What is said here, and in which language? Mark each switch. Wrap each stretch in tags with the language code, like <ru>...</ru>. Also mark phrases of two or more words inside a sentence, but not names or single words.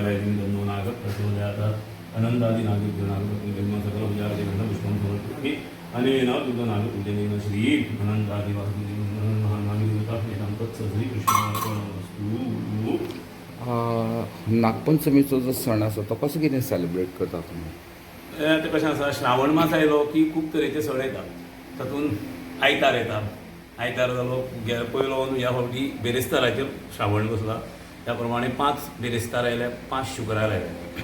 <sa>गन्नो नाग प्रचोदयात अनंतादि नागेभ्यो नागपति ब्रह्म सकल विचार्य ग्रंथ पुष्पं समर्पयामि अनेन नागपूजनेन श्री अनंतादि महानागदेवता एतां तत्सद्री कृष्णार्पणमस्तु.</sa> <kok>नागपंचमीचो जो सण आसा तो कसो कितें सेलिब्रेट करता तुमी? ते कशें आसा, श्रावण मास आयलो की खूब तरेचे सण येतात. तातूंत आयतार येता. आयतार जालो पयलो ह्या फावटी बेरेस्ताराचेर श्रावण बसला. त्या प्रमाणे 5 बेरेस्तार आयले, 5 शुक्रार आयले.</kok>